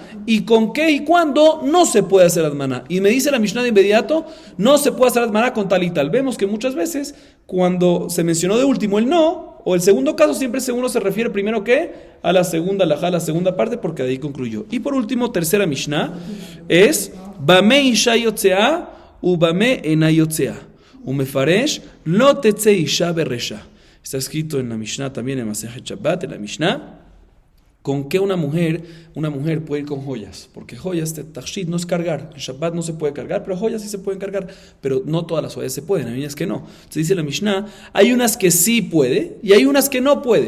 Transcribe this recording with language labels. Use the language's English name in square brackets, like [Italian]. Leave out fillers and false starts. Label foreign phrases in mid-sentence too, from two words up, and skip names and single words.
[Spanish] ¿Y con qué y cuándo no se puede hacer atmaná? Y me dice la Mishnah de inmediato, no se puede hacer atmaná con tal y tal. Vemos que muchas veces, cuando se mencionó de último el no, o el segundo caso, siempre uno se refiere primero que a la segunda halajá, la segunda parte, porque de ahí concluyó. Y por último, tercera Mishnah, es [Hebrew] במה אשה יוצאה ובמה אינה יוצאה. ומפרש לא תצא אשה ברשה. [Spanish] Está escrito en la Mishnah también, en Masejet Shabbat, en la Mishnah, con qué una mujer puede ir con joyas, porque joyas, tachshit no es cargar, en Shabbat no se puede cargar, pero joyas sí se pueden cargar, pero no todas las joyas se pueden, hay unas que no. Se dice en la Mishnah, hay unas que sí puede y hay unas que no puede.